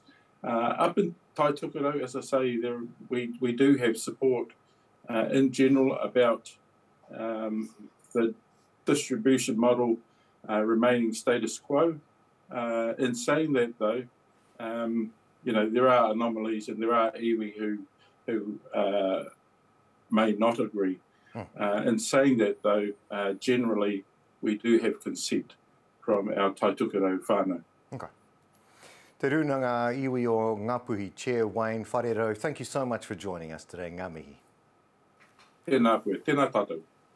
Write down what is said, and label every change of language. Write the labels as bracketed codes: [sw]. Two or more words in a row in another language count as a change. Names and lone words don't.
[en] Up in Taitokoro, as I say, we do have support in general about the distribution model remaining status quo. In saying that, though, you know, there are anomalies and there are iwi who may not agree. In saying that, though, generally we do have consent from our Taitokoro whānau. Okay. Te Rūnanga-Ā-Iwi-Ō-Ngāpuhi Chair Wayne Wharero, thank you so much for joining us today, [mi] ngā mihi. Tēnā koe, tēnā tātou.